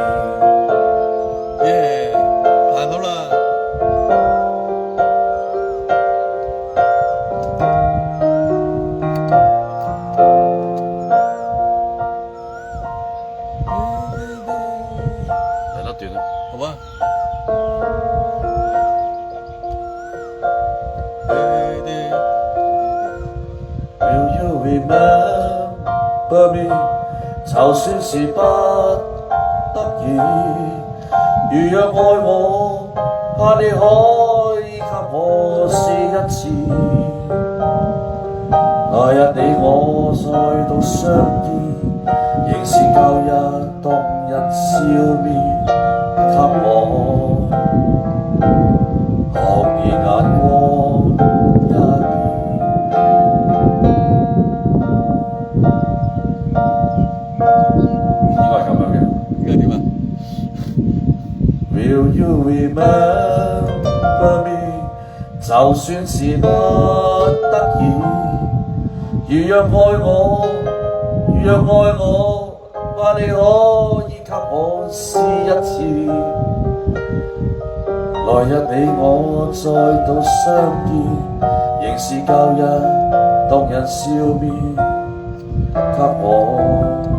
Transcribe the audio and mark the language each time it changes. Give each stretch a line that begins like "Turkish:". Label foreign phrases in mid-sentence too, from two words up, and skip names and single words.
Cantonese: 彈好啦！嚟得段啦，好啊。
English: Will you remember me？
Cantonese: 就算是不得已，如若愛我，怕你可以給我試一次。來日你我再度相見，仍是舊日動人笑面，給我紅熱眼光一片。應該係咁樣嘅。應該點啊
English: Will you remember me？
Cantonese: 就算是不得已，如若愛我，怕你可以給我試一次。來日你我再度相見，仍是舊日動人笑面，給我。